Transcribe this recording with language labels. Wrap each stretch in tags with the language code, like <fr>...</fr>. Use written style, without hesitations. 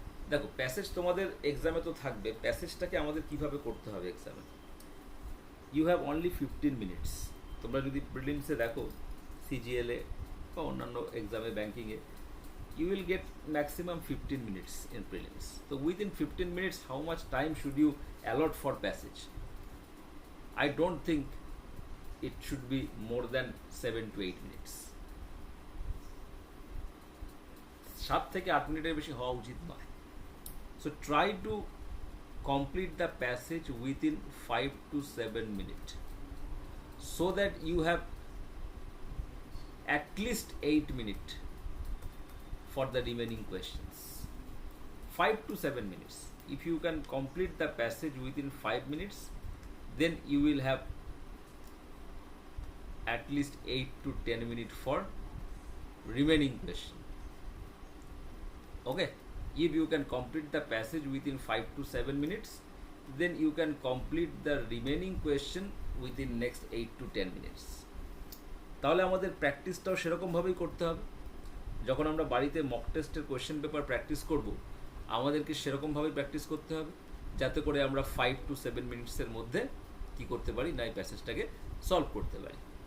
<bn>দেখো, প্যাসেজ তোমাদের এক্সামে তো থাকবে, প্যাসেজটাকে আমাদের কিভাবে করতে হবে এক্সামে।</bn> <en>You have only 15 minutes.</en> <bn>তোমরা যদি প্রিলিমসে দেখো, সিজিএলএ বা অন্যান্য এক্সামে, ব্যাঙ্কিংয়ে,</bn> <en>you will get maximum 15 minutes in prelims. So within 15 minutes, how much time should you allot for passage? I don't think it should be more than 7 to 8 minutes.</en> <bn>7 থেকে 8 মিনিটের বেশি হওয়া উচিত নয়।</bn> <en>So try to complete the passage within 5 to 7 minutes so that you have at least 8 minutes for the remaining questions. 5 to 7 minutes. If you can complete the passage within 5 minutes, then you will have at least 8 to 10 minutes for remaining question. Okay? If you can complete the passage within 5 to 7 minutes, then you can complete the remaining question within next 8 to 10 minutes.</en> <bn>তাহলে আমাদের প্র্যাকটিসটাও সেরকমভাবেই করতে হবে। যখন আমরা বাড়িতে mock টেস্টের question paper practice করব, আমাদেরকে সেরকমভাবেই প্র্যাকটিস করতে হবে যাতে করে আমরা 5 to 7 মিনিটসের মধ্যে কী করতে পারি না, এই প্যাসেজটাকে সলভ করতে পারি।</bn>